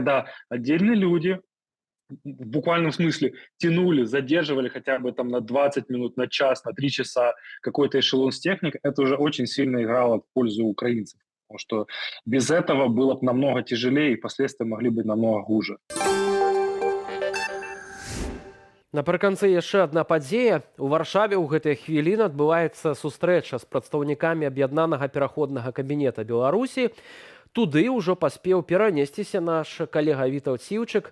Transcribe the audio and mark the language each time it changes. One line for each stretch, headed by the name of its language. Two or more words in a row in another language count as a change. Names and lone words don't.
Russian: Даже когда отдельные люди в буквальном смысле тянули, задерживали хотя бы там на 20 минут, на час, на 3 часа какой-то эшелон с техникой, это уже очень сильно играло в пользу украинцев. Потому что без этого было бы намного тяжелее, и последствия могли быть намного хуже.
Belarusian: Напрыканцы яшчэ адна падзея. У Варшаве ў гэтыя хвіліны адбываецца сустрэча з прадстаўнікамі аб'яднанага пераходнага кабінета Беларусі. Туды ўжо паспеў перанесціся наш калега Вітаўт Сіўчык.